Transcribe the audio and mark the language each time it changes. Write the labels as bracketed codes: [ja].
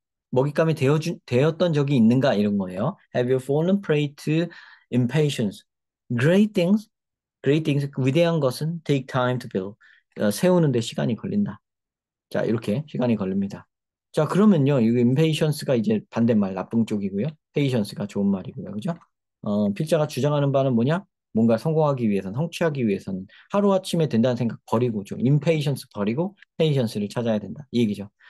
[ko] 먹잇감이 되었던 적이 있는가? 이런 거예요. [en] Have you fallen prey to impatience? Great things, [ko] 위대한 것은 [en] take time to build. [ko] 세우는데 시간이 걸린다. 자, 이렇게 시간이 걸립니다. 자, 그러면요. 이거 impatience가 이제 반대말 나쁜 쪽이고요. patience가 좋은 말이고요. 그죠? 필자가 주장하는 바는 뭐냐? 뭔가 성공하기 위해서는, 성취하기 위해서는 하루아침에 된다는 생각 버리고 좀 impatience 버리고 patience를 찾아야 된다. 이 얘기죠.